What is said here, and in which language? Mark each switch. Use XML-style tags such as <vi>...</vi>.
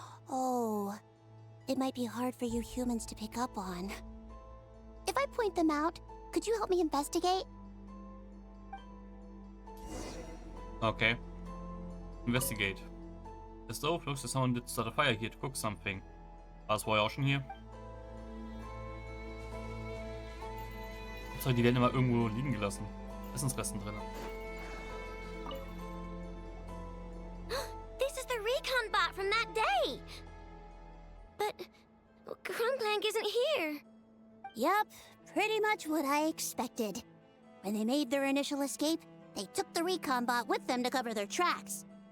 <en>Oh, it might be hard for you humans to pick up on. If I point them out, could you help me investigate? Okay. Investigate. As though looks as someone did start a fire here to cook something.</en> <de>War es vorher auch schon hier? Sorry, die werden immer irgendwo liegen gelassen. Essensresten drin.</de> <en>This is the recon bot from that day! But Crumblank isn't here. Yep, pretty much what I expected. When they made their initial escape, they took the recon bot with them to cover their tracks.</en>